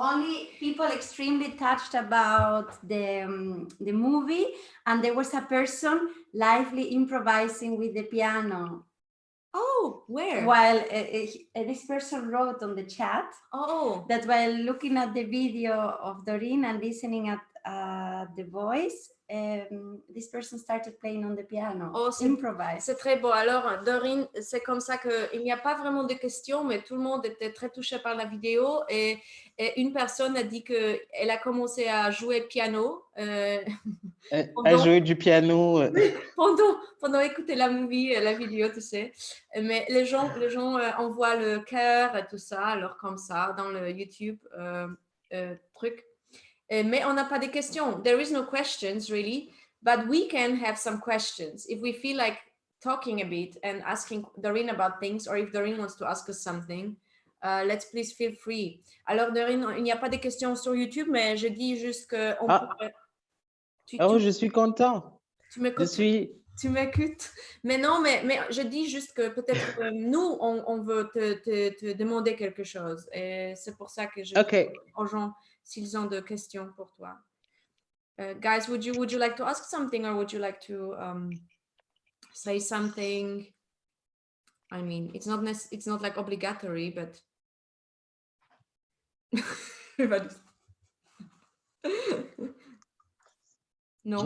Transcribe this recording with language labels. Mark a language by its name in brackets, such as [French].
[English] Only people extremely touched about the movie, and there was a person lively improvising with the piano. Oh, where? While this person wrote on the chat that while looking at the video of Doreen and listening at the voice, this person started playing on the piano. Oh, improvise. [French] C'est très beau. Alors, Doreen, c'est comme ça qu'il n'y a pas vraiment de questions, mais tout le monde était très touché par la vidéo. Et une personne a dit qu'elle a commencé à jouer piano. À jouer du piano. Pendant écouter la vidéo, tu sais. Mais les gens envoient le cœur et tout ça, alors comme ça, dans le YouTube truc. Mais on n'a pas de questions. [English] There is no questions really, but we can have some questions if we feel like talking a bit and asking Doreen about things, or if Doreen wants to ask us something. Let's please feel free. [French] Alors Doreen, il n'y a pas de questions sur YouTube, mais je dis juste que on pourrait... Je suis content. Tu m'écoutes. Mais non, mais je dis juste que peut-être nous, on veut te demander quelque chose. Et c'est pour ça que je dis aux gens, s'ils ont des questions pour toi. [English] Guys, would you like to ask something, or would you like to say something? I mean, it's not like obligatory, but everybody's no.